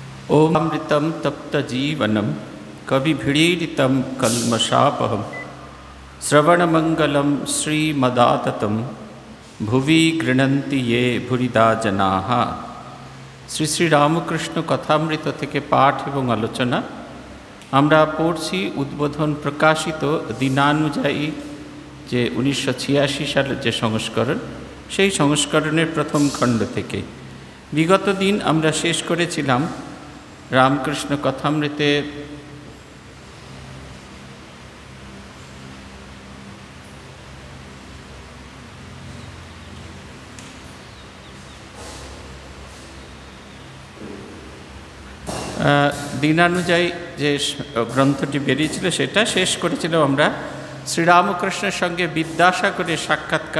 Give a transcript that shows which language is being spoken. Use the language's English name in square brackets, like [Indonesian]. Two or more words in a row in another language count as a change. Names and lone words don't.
[Sanskrit] ओम अमृतम तप्त जीवनम कविभिड़ीडितं कल्मषापहं श्रवणमंगलं श्रीमदाततं भुवि गृह्णन्ति ये भुरिदा जनाः। [Bangla] श्री श्री रामकृष्ण कथामृत থেকে পাঠ এবং আলোচনা আমরা পড়ছি উদ্বোধন প্রকাশিত দিনানুযায়ী যে 1986 সালের যে সংস্করণ, সেই সংস্করণের প্রথম খণ্ড থেকে। বিগত দিন আমরা শেষ করেছিলাম রামকৃষ্ণ কথামৃতে দিনানুযায়ী যে গ্রন্থটি বেরিয়েছিল সেটা শেষ করেছিলাম আমরা শ্রীরামকৃষ্ণের সঙ্গে বিদ্যাসাগরের সাক্ষাৎকার।